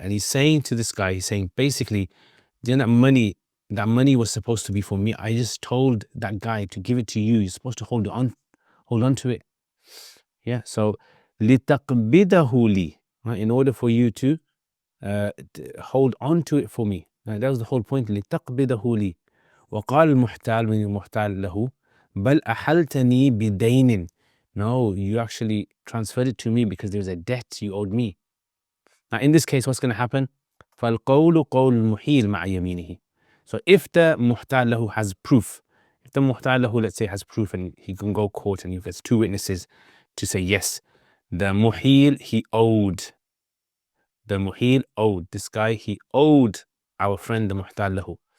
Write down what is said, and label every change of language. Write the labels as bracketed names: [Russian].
[English] And he's saying to this guy, he's saying basically, that money was supposed to be for me. I just told that guy to give it to you. You're supposed to hold on to it. Yeah. So [Arabic] لِتَقْبِدَهُ لِي. [English] right, in order for you to hold on to it for me. That was the whole point. [Arabic] لِتَقْبِضَهُ لِي. وقال المحتال [English] when [Arabic] المحتال له بل أحلتني بدين. [English] No, you actually transferred it to me because there's a debt you owed me. Now in this case, what's going to happen? [Arabic] فالقول قول المحيل مع يمينه. [English] So if the محتال له has proof, if the محتال له, let's say, has proof and he can go court and if there's two witnesses to say yes, the muhil, he owed. The muhil owed. This guy, he owed our friend the muhtal lahu.